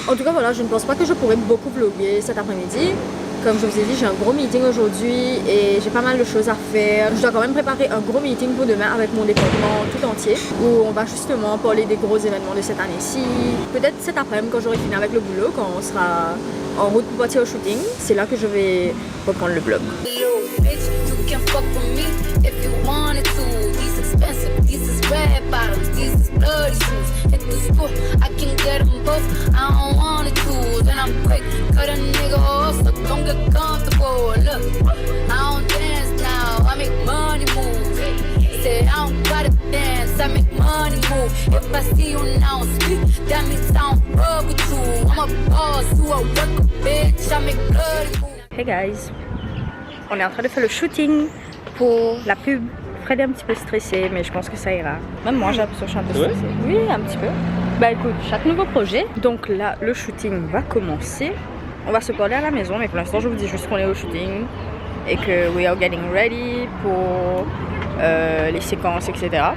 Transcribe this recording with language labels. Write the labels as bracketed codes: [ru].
[fr] En tout cas, voilà, je ne pense pas que je pourrais beaucoup vlogger cet après-midi. Comme je vous ai dit, j'ai un gros meeting aujourd'hui et j'ai pas mal de choses à faire. Je dois quand même préparer un gros meeting pour demain avec mon département tout entier où on va justement parler des gros événements de cette année-ci. Peut-être cet après-midi quand j'aurai fini avec le boulot, quand on sera en route pour partir au shooting, c'est là que je vais reprendre le vlog. [en] bitch, you can fuck with me if you wanted to. These expensive, these is red bottoms, these is bloody shoes. Hit the school, I can get them both, I don't wanna choose. And I'm quick, cut a nigga off, so don't get comfortable. Look, I don't dance now, I make money move. Say I don't gotta dance, I make money move. If I see you now speak, that means I don't fuck with you. I'm a boss, you a worker, bitch, I make bloody move. [fr] Hey guys, on est en train de faire le shooting pour la pub. Fred est un petit peu stressé, mais je pense que ça ira. Même moi, j'ai l'impression que je suis un peu stressée. Oui, un petit peu. Bah écoute, chaque nouveau projet. Donc là, le shooting va commencer. On va se parler à la maison, mais pour l'instant, je vous dis juste qu'on est au shooting et que [en] we are getting ready [fr] pour les séquences, etc.